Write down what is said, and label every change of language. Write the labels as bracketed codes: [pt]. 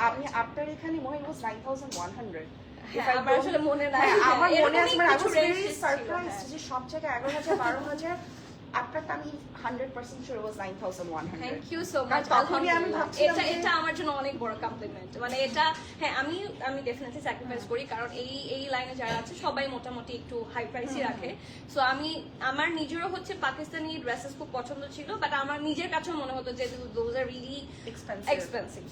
[bn] আমি আপনার এখানে মনে হয় 9,100। আমার মনে আছে, মানে [en] I was very surprised [bn] যে সব জায়গায় 11,000, 12,000। আপনারটা আমি [en] 100% sure it was 9,100. Thank you so much. [bn] তখনই আমি ভাবছিলাম এটা আমার জন্য অনেক বড় কমপ্লিমেন্ট। মানে এটা হ্যাঁ, আমি ডেফিনেটলি স্যাক্রিফাইস করি, কারণ এই লাইনে যারা আছে সবাই মোটামুটি একটু হাই প্রাইসই রাখে। সো আমার নিজেরও হচ্ছে পাকিস্তানি ড্রেসেস খুব পছন্দ ছিল, বাট আমার নিজের কাছেও মনে হতো যে [en] Those are really expensive.